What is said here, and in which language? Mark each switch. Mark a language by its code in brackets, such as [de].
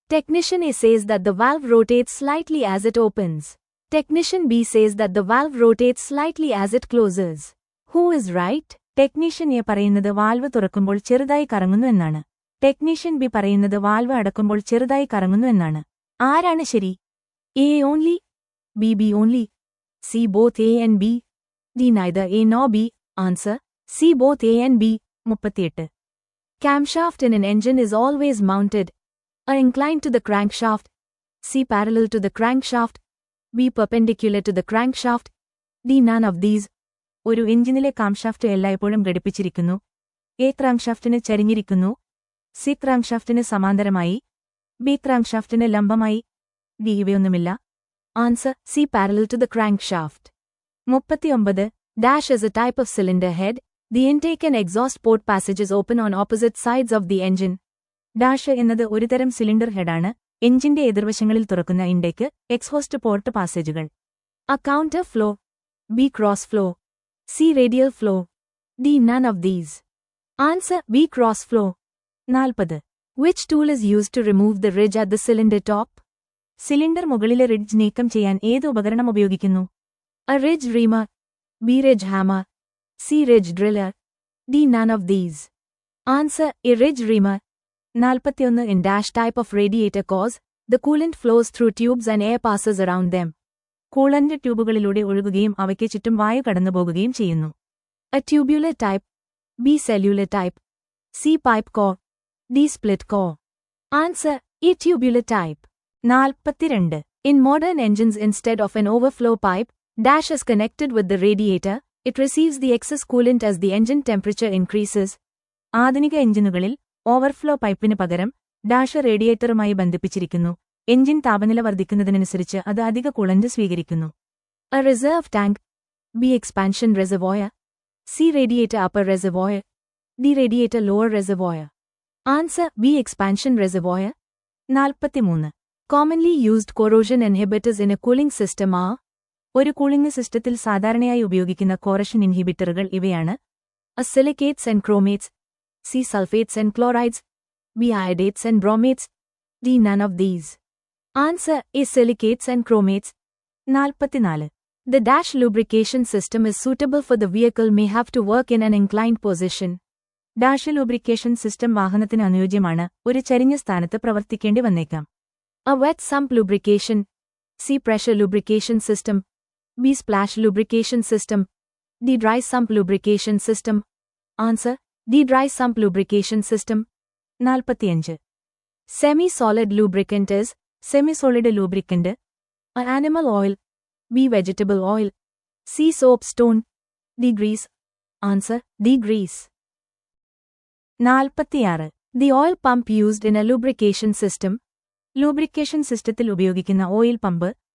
[en] Technician A says that the valve rotates slightly as it opens. Technician B says that the valve rotates slightly as it closes. Who is right? [ml] Technician A പറയുന്നത് valve തുറക്കുമ്പോൾ ചെറുതായി കറങ്ങുന്നു എന്നാണ്. Technician B പറയുന്നത് valve അടക്കുമ്പോൾ ചെറുതായി കറങ്ങുന്നു എന്നാണ്. ആരാണ് ശരി? [en] A only. B. B only. C. Both A and B. D. Neither A nor B. Answer C. Both A and B. 38. Camshaft in an engine is always mounted. A. Inclined to the crankshaft. C. Parallel to the crankshaft. B. Perpendicular to the crankshaft. D. None of these. [ml] ഒരു എഞ്ചിനിലെ camshaft എല്ലായ്പ്പോഴും ഘടിപ്പിച്ചിരിക്കുന്നു. A. ക്രാങ്ക്ഷാഫ്റ്റിന് ചരിഞ്ഞിരിക്കുന്നു. C. ക്രാങ്ക്ഷാഫ്റ്റിന് സമാന്തരമായി. B. ക്രാങ്ക്ഷാഫ്റ്റിന് ലംബമായി. D. ഇവയൊന്നുമില്ല. [en] Answer C. Parallel to the crankshaft. 39. Dash is a type of cylinder head. The intake and exhaust port passages open on opposite sides of the engine. [ml] Dash എന്നത് ഒരുതരം cylinder ഹെഡാണ്. എഞ്ചിന്റെ എതിർവശങ്ങളിൽ തുറക്കുന്ന intake, exhaust port പാസേജുകൾ. [en] A counter flow. B. Cross flow. C. Radial flow. D. None of these. Answer B. Cross flow. 40. Which tool is used to remove the ridge at the cylinder top? [ml] Cylinder മുകളിലെ ridge നീക്കം ചെയ്യാൻ ഏത് ഉപകരണം ഉപയോഗിക്കുന്നു? [en] A ridge reamer. B. Ridge hammer. C. Ridge driller. D. None of these. Answer A. Ridge reamer. 41. In dash type of radiator cause, the coolant flows through tubes and air passes around them. [ml] Coolant ട്യൂബുകളിലൂടെ ഒഴുകുകയും അവയ്ക്ക് ചുറ്റും വായു കടന്നുപോകുകയും ചെയ്യുന്നു. [en] A tubular type. B. Cellular type. C. Pipe core. D. Split core. Answer A. Tubular type. 42. In modern engines, instead of an overflow pipe, dash is connected with the radiator. It receives the excess coolant as the engine temperature increases. [ml] ആധുനിക എഞ്ചിനുകളിൽ overflow പൈപ്പിന് പകരം dash റേഡിയേറ്ററുമായി ബന്ധിപ്പിച്ചിരിക്കുന്നു. Engine താപനില വർദ്ധിക്കുന്നതിനനുസരിച്ച് അത് അധിക coolant സ്വീകരിക്കുന്നു. [en] A reserve tank. B. Expansion reservoir. C. Radiator upper reservoir. D. Radiator lower reservoir. Answer B. Expansion reservoir. 43. Commonly used corrosion inhibitors in a cooling system are. [ml] ഒരു cooling സിസ്റ്റത്തിൽ സാധാരണയായി ഉപയോഗിക്കുന്ന കോറഷൻ ഇൻഹിബിറ്ററുകൾ ഇവയാണ്. [en] A. Silicates and chromates. C. Sulfates and chlorides. B. Iodates and bromates. D. None of these. Answer A. Silicates and chromates. 44. The dash lubrication system is suitable for the vehicle may have to work in an inclined position. [ml] Dash lubrication system വാഹനത്തിന് അനുയോജ്യമാണ്. ഒരു ചരിഞ്ഞ സ്ഥാനത്ത് പ്രവർത്തിക്കേണ്ടി വന്നേക്കാം. [en] A. Wet sump lubrication. C. Pressure lubrication system. B. Splash lubrication system. D. Dry sump lubrication system. Answer D. Dry sump lubrication system. 45. Semi-solid lubricant is. Semisolid lubricant. A animal oil. B. Vegetable oil. C. Soapstone. D. Grease. Answer, D. Grease. 46. The oil pump used in a lubrication system. [ml] Lubrication സിസ്റ്റത്തിൽ ഉപയോഗിക്കുന്ന oil pump.